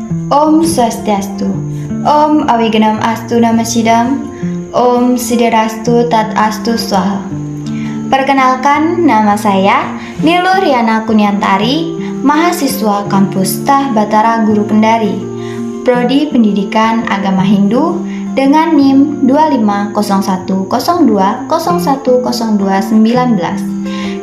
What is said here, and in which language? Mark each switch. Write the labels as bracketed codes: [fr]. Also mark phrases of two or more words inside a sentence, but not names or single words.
[sa] Om Swastiastu. Om Awiganam Astu Namasidam. Om Siddharastu Tat Astu Swaha. [id] Perkenalkan, nama saya Nilu Riana Kunyantari, mahasiswa kampus Tah Batara Guru Kendari, Prodi Pendidikan Agama Hindu dengan NIM 250102010219.